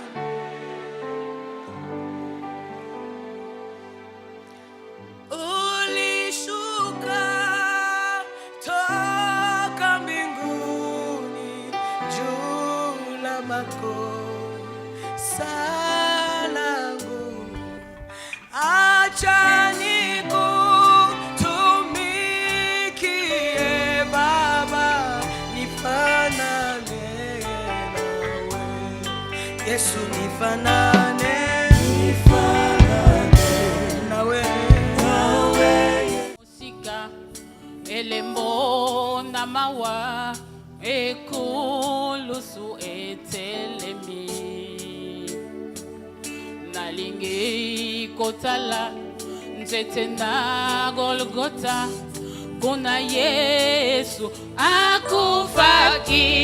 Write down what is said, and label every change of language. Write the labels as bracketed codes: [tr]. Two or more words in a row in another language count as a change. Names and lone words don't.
[sw] Ulishuka toka mbinguni juu la makosa langu, acha nikutumikie Baba, nifanane nawe Yesu, nifanane nawe. [ln] Musika elembo na mawa ekulusu etelemi, nalingi kotala nzete na Golgota, kuna Yesu akufaki.